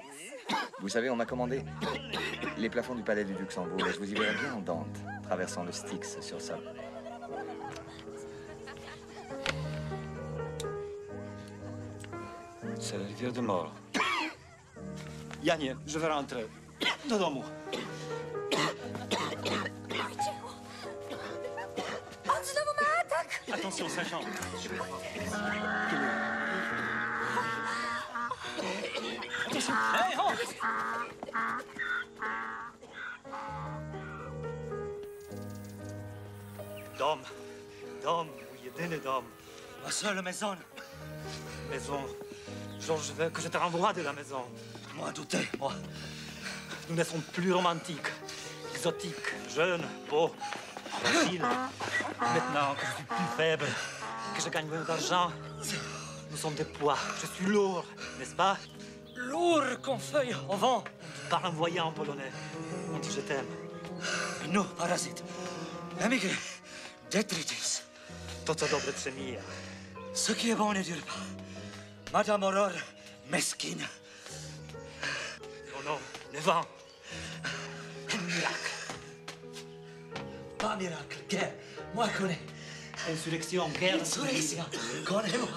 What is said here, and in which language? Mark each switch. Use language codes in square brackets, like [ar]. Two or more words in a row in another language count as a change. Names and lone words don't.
[fr] Vous savez, on m'a commandé les plafonds du palais du Luxembourg et je vous y verrai bien en Dante, traversant le Styx sur ça. C'est la rivière de mort. Janie, je vais rentrer. [pl] Do domu. On znowu ma atak! [fr] Attention, sergent. Attention. Hey, oh! [pl] Dom. Dom, jedyny dom. [fr] Ma seule maison. Maison. Georges, je veux que je te renvoie de la maison. Moi, douter, moi. Nous ne sommes plus romantiques, exotiques, jeunes, beaux, fragiles. Maintenant que je suis plus faible, que je gagne moins d'argent, nous sommes des poids. Je suis lourd, n'est-ce pas? Lourd comme feuille au vent. On parle en voyant polonais. On dit je t'aime. Et nous, parasites, émigrés, détritus. [pl] To, co dobre, przemija. [fr] Ce qui est bon ne dure pas. Madame Aurore, mesquine. Oh non, le vent. Un miracle. Pas miracle, guerre. Moi, connais. Insurrection, guerre. Insurrection, connais-moi.